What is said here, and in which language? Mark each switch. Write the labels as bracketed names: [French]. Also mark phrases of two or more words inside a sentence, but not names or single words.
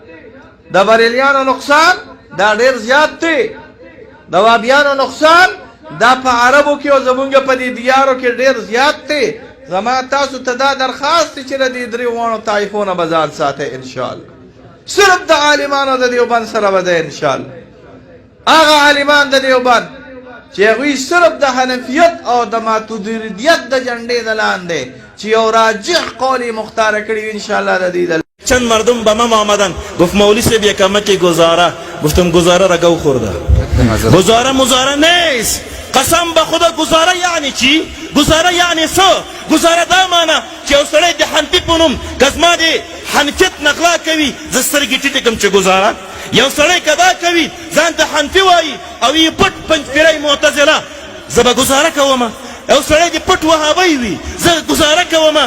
[Pashto] د بریلیانو نقصان دا ډېر زیات دی د وابیانو نقصان دا په عربو کې او زمونږ په دې دیارو کې ډېر زیات دی زما تاسو ته دا درخواست دی چې د دې درې واړو طایفو نه به ځان ساتئ انشاءالله صرف د عالمانو د دیوبند سره به دی انشاءالله هغه عالمان د دیوبند چې هغوی صرف د حنفیت او د ماتودریدیت د جنډې د لاندې چې یو راجح قول یې مختاره کړي وي انشاءالله د دې [Persian] چند مردم به من آمدن گفت مولوی صاحب یک کمکی گزاره. گفتم گزاره را گو خورده، گزاره مزاره نیست. قسم به خدا گزاره یعنی چی؟ گزاره [Pashto] یعنی څه؟ گزاره دا معنی چې یو سړی د حنفي په نوم که زما د حنفیت نغلا کوي زه سترګې ټیټې کړم چې گزاره. یو سړی که دا کوي ځان ته حنفي وایي او یې پټ پنجپیری معتزله زه به گزاره کومه. یو سړی د پټ وهابی وي زه گزاره کومه.